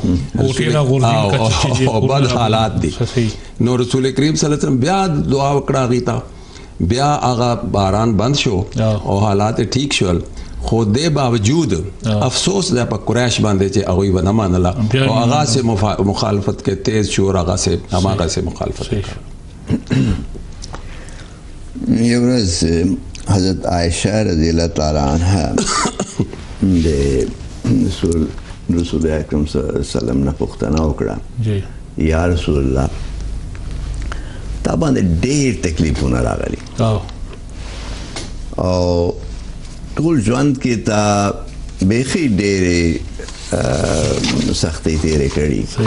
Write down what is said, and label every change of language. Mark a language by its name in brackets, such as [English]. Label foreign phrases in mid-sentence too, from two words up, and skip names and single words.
[Pashto] او بد حالات دي نو رسول کریم [Arabic] صلی الله علیه وسلم [Pashto] بیا دعا وکړه غیتا بیا هغه باران بند شو او حالات ٹھیک شول خو دې باوجود افسوس د په قریش باندې چې هغه ونه منله او هغه سه مخالفت کې تیز شو هغه سه مخالفت یو ورځ حضرت عائشہ [Arabic] رضی اللہ تعالی عنها [Pashto] د رسول اکرم [Arabic] صلی الله علیه وسلم [Pashto] نه پوښتنه وکړه [Arabic] یا رسول الله [Pashto] تا باندې ډېر تکلیفونه راغلي او ټول ژوند کې تا بیخي ډېرې سختۍ تېرې کړي